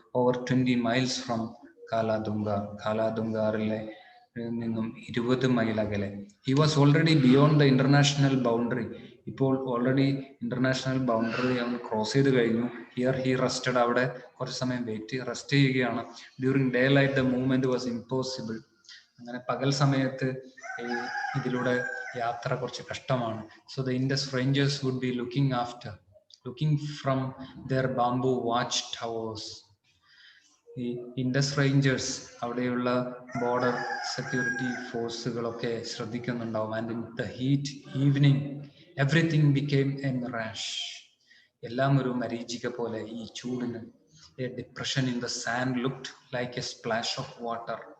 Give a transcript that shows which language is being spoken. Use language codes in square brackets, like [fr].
[en] Over 20 miles from Kaladungar. [ml] കാലാദുംഗാറിലെ നിന്നും 20 mile അകലെ. [en] He was already beyond the international boundary. [ml] ഇപ്പോൾ already international boundary അവൻ cross ചെയ്ത് കഴിഞ്ഞു. [en] Here he rested. [ml] അവിടെ കുറച്ച് സമയം റെസ്റ്റ് ചെയ്യുകയാണ്. [en] During daylight the movement was impossible. [ml] അങ്ങനെ പകൽ സമയത്ത് ഇതിലൂടെ യാത്ര കുറച്ച് കഷ്ടമാണ്. [en] So the Indus Rangers would be looking from their bamboo watch towers. [ml] ഈ ഇൻഡസ് റേഞ്ചേഴ്സ് അവിടെയുള്ള border security ഫോഴ്സുകളൊക്കെ ശ്രദ്ധിക്കുന്നുണ്ടാവും. [en] And in the heat evening everything became a mirage. [ml] എല്ലാം ഒരു മരീചിക പോലെ ഈ ചൂടിന്. [en] A depression in the sand looked like a splash of water.